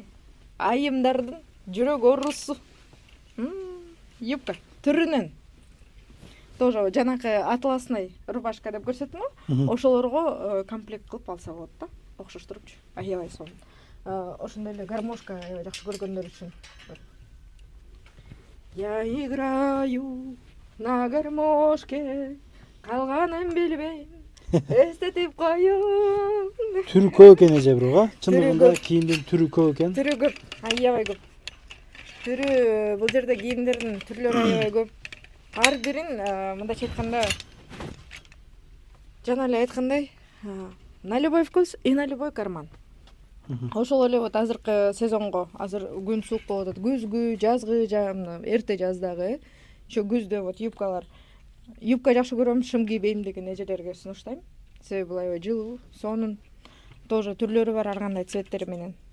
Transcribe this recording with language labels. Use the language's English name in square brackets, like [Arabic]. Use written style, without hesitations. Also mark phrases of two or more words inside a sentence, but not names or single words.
[Kyrgyz] Айымдардын жүрөк оорусу. Юбка түрүнөн. Тоже жанакы [Russian] атласный рубашка [Kyrgyz] деп көрсөттүм, ошолорго комплект кылып алса болот да. Окшоштурупчу. Аябай сонун. Ошондой эле гармошка аябай жакшы көргөндөр үчүн. [Russian] Я играю на гармошке, [Kyrgyz] калганын билбейм, эстетип коём. Түрү көп экен эже бирок, чындыгында кийимдин түрү көп экен. Түрү көп, аябай көп. Түрү бул жерде кийимдердин түрлөрү аябай көп. Ар бирин мындайча айтканда, жана эле айткандай, [Russian] на любой вкус и на любой карман. [Kyrgyz] Ошол эле вот азыркы сезонго, азыр күн суук болуп атат, күзгү, жазгы, эрте жаздагы, ошо күздө вот юбкалар. Юбка жакшы көрөм, шым кийбейм деген эжелерге сунуштайм. Себеби бул аябай жылуу, сонун. Тоже түрлөрү бар, ар кандай цветтери менен.